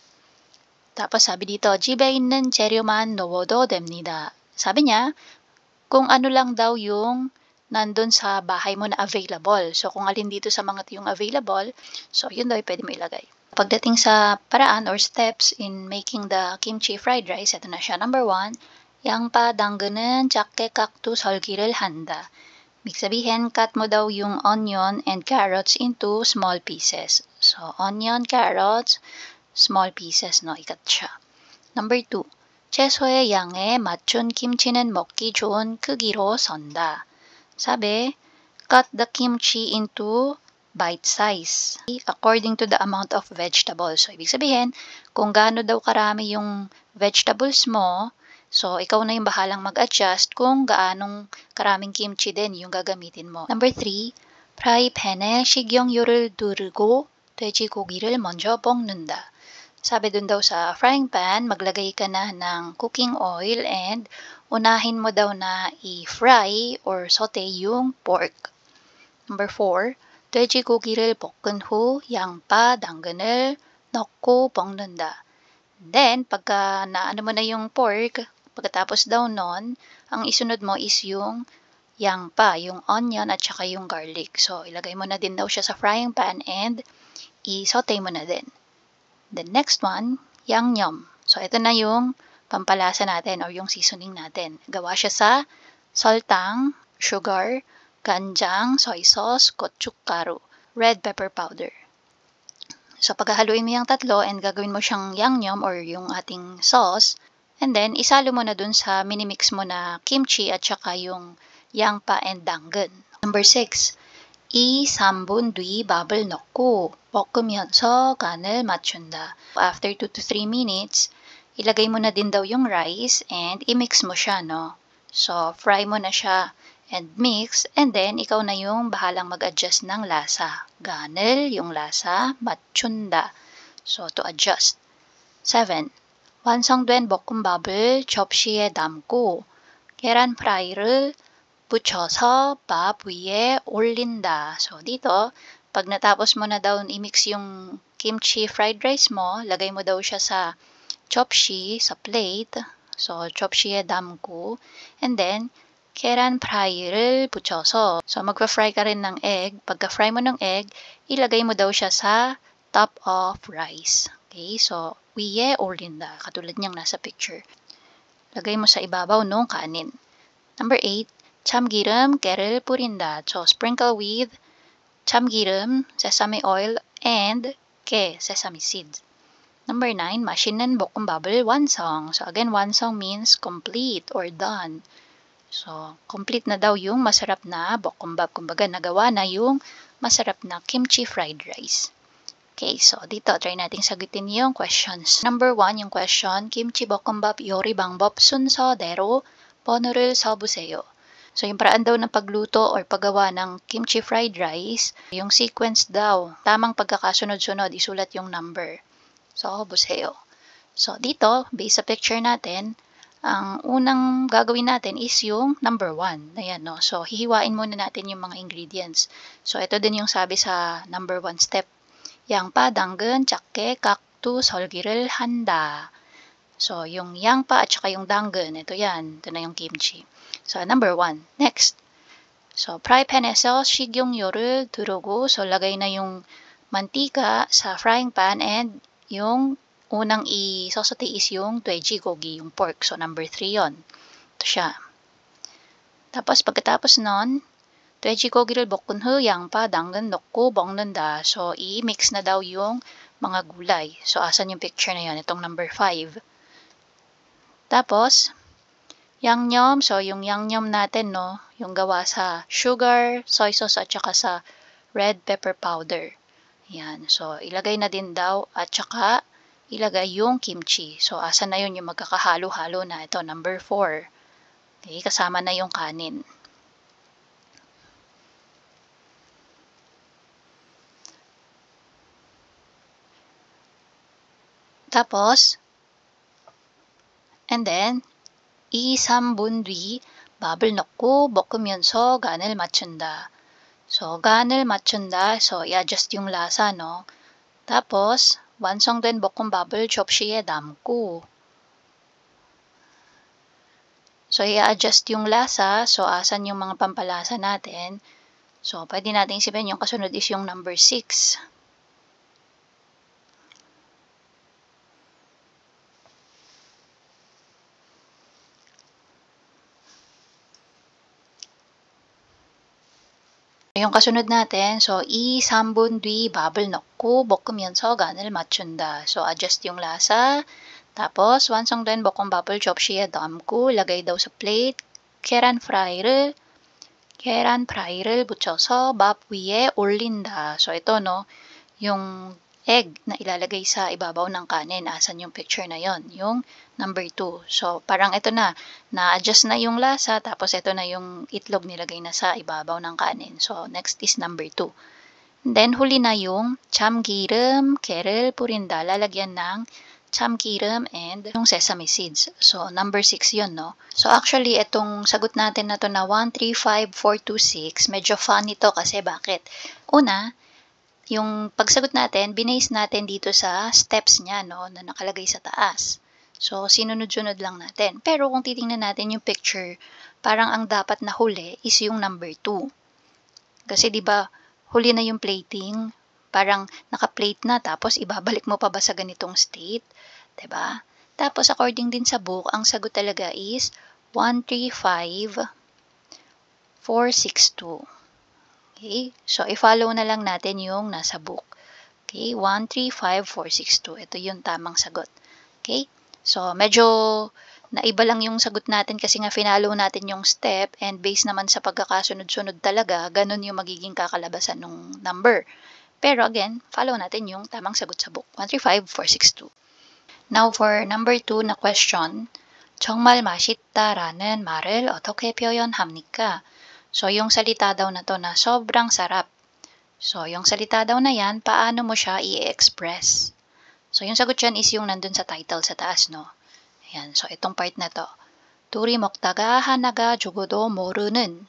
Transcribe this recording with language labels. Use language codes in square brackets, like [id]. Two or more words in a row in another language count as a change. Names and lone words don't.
[tl] Tapos sabi dito, [ko] 집에 있는 재료만 넣어도 됩니다. [tl] Sabi niya, kung ano lang daw yung nandun sa bahay mo na available. So, kung alin dito sa mga yung available, so yun daw pwede mo ilagay. Pagdating sa paraan or [en] steps in making the kimchi fried rice, [tl] ito na siya. Number 1, [ko] 양파 당근은 작게 깎두 설기를 한다. [tl] Ibig sabihin, cut mo daw yung [en] onion and carrots into small pieces. So, onion, carrots, small pieces, [tl] ikat siya. Number 2, [ko] 채소의 양에 맞춘 김치는 먹기 좋은 크기로 선다. [tl] Sabi, [en] cut the kimchi into bite size according to the amount of vegetables. [tl] So, ibig sabihin, kung gaano daw karami yung vegetables mo, so ikaw na yung bahalang mag-adjust kung gaanong karaming kimchi din yung gagamitin mo. Number 3, [ko] 프라이팬에 식용유를 두르고 돼지고기를 먼저 볶는다. [tl] Sabi dun daw sa [en] frying pan, [tl] maglagay ka na ng [en] cooking oil [tl] and unahin mo daw na i-fry or saute yung pork. Number 4, [ko] 돼지고기를 볶은 후 양파, 당근을 넣고 볶는다. [tl] Then, pagka naano mo na yung pork, pagkatapos daw nun, ang isunod mo is yung 양파, yung onion at saka yung garlic. So, ilagay mo na din daw siya sa [en] frying pan [tl] and i-saute mo na din. [en] The next one, 양념. [tl] So, ito na yung pampalasa natin or yung seasoning natin. Gawa siya sa 설탕, sugar, 간장, [en] soy sauce, 고춧가루, red pepper powder. [tl] So, paghahaluin mo yung tatlo and gagawin mo siyang 양념 or yung ating sauce, and then, isalo mo na dun sa minimix mo na kimchi at saka yung 양파 and 당근. [ko] Number 6, 2, 3분 뒤 밥을 넣고 볶으면서 간을 맞춘다. [en] After 2 to 3 minutes, [tl] ilagay mo na din daw yung rice and i-mix mo siya, So, fry mo na siya and mix, and then ikaw na yung bahalang mag-adjust ng lasa. 간을, yung lasa, [ko] 맞춘다. [en] So, to adjust. 7. [ko] 완성된 볶음밥을 접시에 담고 계란 프라이를 붙여서 밥 위에 올린다. [tl] So, dito, pag natapos mo na daw i-mix yung [en] kimchi fried rice [tl] mo, lagay mo daw siya sa 접시, sa plate. So, [ko] 접시에 담고. [en] And then, [ko] 계란 프라이를 붙여서. [tl] So, magpa-fry ka rin ng egg. Pagka-fry mo ng egg, ilagay mo daw siya sa [en] top of rice. [tl] Okay? So, [ko] 위에 올린다. [tl] Katulad niyang nasa picture. Lagay mo sa ibabaw ng kanin. Number 8. [ko] 참기름, 깨를 뿌린다. [en] So, sprinkle with 참기름, sesame oil, and 깨, sesame seeds. [tl] Number 9. [ko] 맛있는 볶음밥을 완성. [en] So, again, 완성 means complete or done. [tl] So, complete na daw yung masarap na 볶음밥. Kumbaga, nagawa na yung masarap na [en] kimchi fried rice. [tl] Okay, so dito, try nating sagutin yung questions. Number 1, yung question, [ko] 김치 볶음밥 요리 방법 순서대로 번호를 써보세요. [tl] So, yung paraan daw ng pagluto or paggawa ng [en] kimchi fried rice, [tl] yung sequence daw, tamang pagkakasunod-sunod, isulat yung number. [ko] So, 보세요. [tl] So, dito, based sa picture natin, ang unang gagawin natin is yung number 1. Ayan, no? So, hihiwain muna natin yung mga ingredients. So, ito din yung sabi sa number 1 step. [ko] 양파, 당근, 작게 깍두 설기를 한다. [tl] So, yung 양파 at saka yung 당근, ito yan. Ito na yung kimchi. So, number 1. Next. So, [ko] 프라이팬에서 식용유를 두르고, [tl] so, lagay na yung mantika sa [en] frying pan [tl] and yung unang i-saute is yung 돼지고기, yung pork. So, number 3 yon. Ito siya. Tapos, pagkatapos nun, [ko] 돼지고기를 볶은 후 양파, 당근 넣고 먹는다. [tl] So, i-mix na daw yung mga gulay. So, asan yung picture na yon? Itong number 5. Tapos, 양념, so yung 양념 natin, no, yung gawa sa [en] sugar, soy sauce, [tl] at saka sa [en] red pepper powder. [tl] Yan, so ilagay na din daw, at saka ilagay yung kimchi. So, asan na yun yung magkakahalo-halo na? Ito, number 4. Okay, kasama na yung kanin. Tapos, [en] and then, 2, [ko] 3분 뒤 밥을 넣고 볶으면서 간을 맞춘다. So, 간을 맞춘다. [tl] So, i-adjust yung lasa, no? Tapos, [ko] 완성된 볶음밥을 접시에 담고. [tl] So, i-adjust yung lasa. So, asan yung mga pampalasa natin? So, pwede natin isipin yung kasunod is yung number 6. Yung kasunod natin, so 2, [ko] 3분 뒤 밥을 넣고 볶으면서 간을 맞춘다. [tl] So, adjust yung lasa. Tapos, [ko] 완성된 볶음밥을 접시에 담고, [tl] lagay daw sa plate. [ko] 계란 프라이를 붙여서 밥 위에 올린다. [tl] So, ito, no, yung egg na ilalagay sa ibabaw ng kanin. Asan yung picture na yon? Yung number 2. So, parang ito na-adjust na yung lasa, tapos ito na yung itlog nilagay na sa ibabaw ng kanin. So, next is number 2. Then, huli na yung 참기름, 깨를 뿌린다. Lalagyan ng 참기름 and yung sesame seeds. So, number 6 yun, no? So, actually, itong sagot natin na to na 1, 3, 5, 4, 2, 6, medyo fun ito kasi bakit? Una, yung pagsagot natin, binase natin dito sa steps niya, no, na nakalagay sa taas. So, sinunod-sunod lang natin. Pero kung titingnan natin yung picture, parang ang dapat na huli is yung number 2. Kasi 'di ba, huli na yung plating, parang naka-plate na tapos ibabalik mo pa ba sa ganitong state, 'di ba? Tapos according din sa book, ang sagot talaga is 1, 3, 5, 4, 6, 2. Okay? So, i-follow na lang natin yung nasa book. Okay? 1, 3, 5, 4, 6, 2. Ito yung tamang sagot. Okay? So, medyo naiba lang yung sagot natin kasi nga finalo natin yung step and based naman sa pagkakasunod-sunod talaga, ganun yung magiging kakalabasan ng number. Pero again, follow natin yung tamang sagot sa book. 1, 3, 5, 4, 6, 2. Now, for number 2 na question, [ko] 정말 맛있다라는 말을 어떻게 표현합니까? [tl] So, yung salita daw na to na sobrang sarap. So, yung salita daw na yan, paano mo siya i-express? So, yung sagot dyan is yung nandun sa title sa taas, no? Ayan. So, itong part na to. [ko] 둘이 먹다가 하나가 죽어도 모르는.